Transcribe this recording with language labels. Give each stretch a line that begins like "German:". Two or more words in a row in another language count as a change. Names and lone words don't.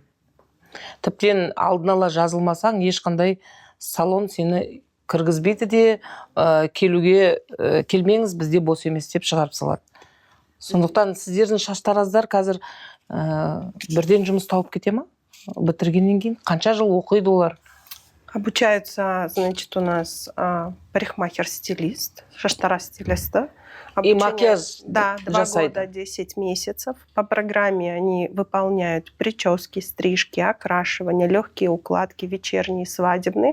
Kazakh: Тіптен алдын ала жазылмасаң, ешқандай салон сені кіргізбейді де, келмеңіз, бізде бос емес деп шығарып салады. Сондықтан сіздердің шаштараздар қазір бірден жұмыс тауып кете ма? Бітіргеннен кейін қанша жыл оқиды олар?
Russian: Обучается, значит, у нас парикмахер-стилист, шаштараз-стилиста. И макияж Да, 2
Kazakh: жасайды.
Russian: года, 10 месяцев. По программе они выполняют прически, стрижки, окрашивание, легкие укладки, вечерние, свадебные.